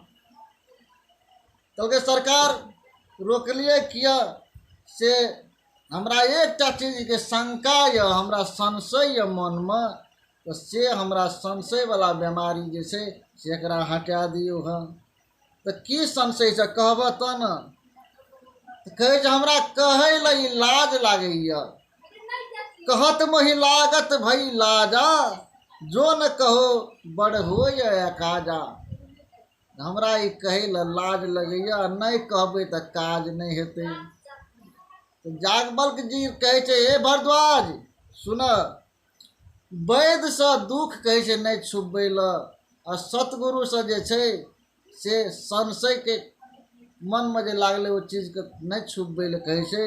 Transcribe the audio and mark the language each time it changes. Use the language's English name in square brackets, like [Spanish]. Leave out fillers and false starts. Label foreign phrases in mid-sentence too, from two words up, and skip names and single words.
[Maithili] कहलकै सरकार रोकलिए किया से हमरा एकटा चीज के शंका या हमरा संशय या मन में, तो से हमरा संशय वाला बीमारी जे छै से एकरा हटा दियो है। तो की संशय से कहब त न। कहे जे हमरा कहै लई लाज लागैया, [Awadhi] कहत मोहि लागत भई लाजा, जो न कहो बड़ हो या काजा। [Maithili] हमरा ई कहे ल लाज लगैया, नहीं कहबै त काज नहीं हेतै। तो याज्ञवल्क्य जी कहे छै हे भरद्वाज सुन, वैद्य से दुख कहे छै नहीं छुपबै ल, आ सतगुरु से जे छै से संशय के मन में जे लागले वो चीज के नहीं छुपबै ल कहे छै।